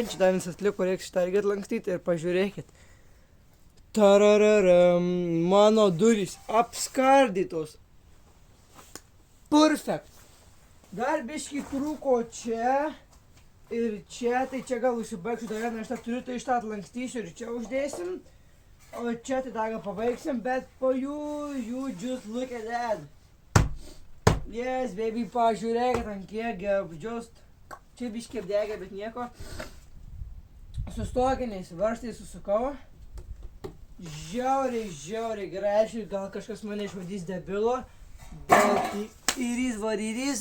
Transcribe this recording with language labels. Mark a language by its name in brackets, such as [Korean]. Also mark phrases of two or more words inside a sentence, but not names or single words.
[Lithuanian] Čia dar visas liko, reiks šitą irgi atlankstyti ir pažiūrėkit. Tarararam, mano durys apskardytos. Perfekt. Dar biškį trūko čia ir čia, tai čia gal užsibaigsiu dar vieną, aš tą turiu, tai šitą atlankstysiu ir čia uždėsim. O čia tai dar pabaigsim, bet po [English] you just look at that. Yes, baby, [Lithuanian] pažiūrėkit, ant kiek just. Čia biškį apdegė, bet nieko. Sustokiniais varžtais susukau. Žiauriai gerai, aišku, gal kažkas mane išvadys debilo, bet įrys.